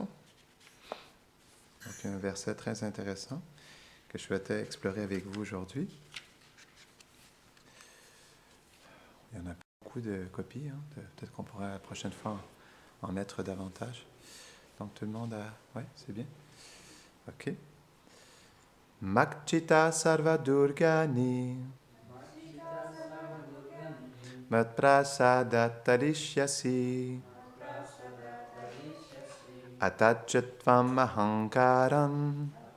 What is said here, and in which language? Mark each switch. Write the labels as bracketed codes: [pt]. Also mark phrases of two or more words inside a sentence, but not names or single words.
[fr] Donc, un verset très intéressant que je souhaitais explorer avec vous aujourd'hui. Il y en a beaucoup de copies. Peut-être qu'on pourra la prochaine fois en mettre davantage. Donc, tout le monde a... Oui, c'est bien. OK. [sa] Makchita sarva durgani matprasada tarishyasi atachatvam ahankaram